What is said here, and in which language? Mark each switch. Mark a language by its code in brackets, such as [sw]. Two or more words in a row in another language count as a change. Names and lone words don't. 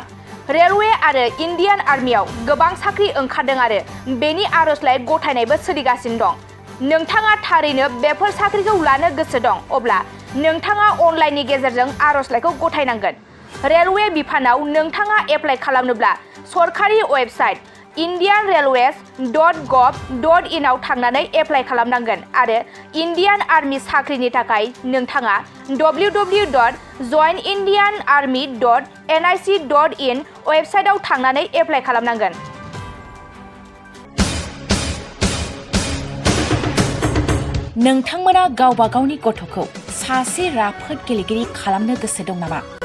[brx] रेलवे आरो इन्डियान आर्मियाव गोबां साख्रि ओंखारदों आरो बेनि आरजलाइ गथायनायबो सोलिगासिनो दं। नोंथाङा थारैनो बेफोर साख्रिखौ लानो गोसो दं अब्ला नोंथाङा अनलाइननि गेजेरजों आरजलाइखौ गथायनांगोन। रेलवे बिफानाव नोंथाङा एप्लाइ खालामनोब्ला सरकारि वेबसाइट indianrailways.gov.in आव थांनानै एप्लाइ खालामनांगोन आरो इन्डियान आर्मी साख्रिनि थाखाय नोंथाङा www.joinindianarmy.nic.in वेबसाइटआव थांनानै एप्लाइ खालामनांगोन। नोंथांमोना गावबा गावनि गथ'खौ सासे राफोद गेलेगिरि खालामनो गोसो दं नामा?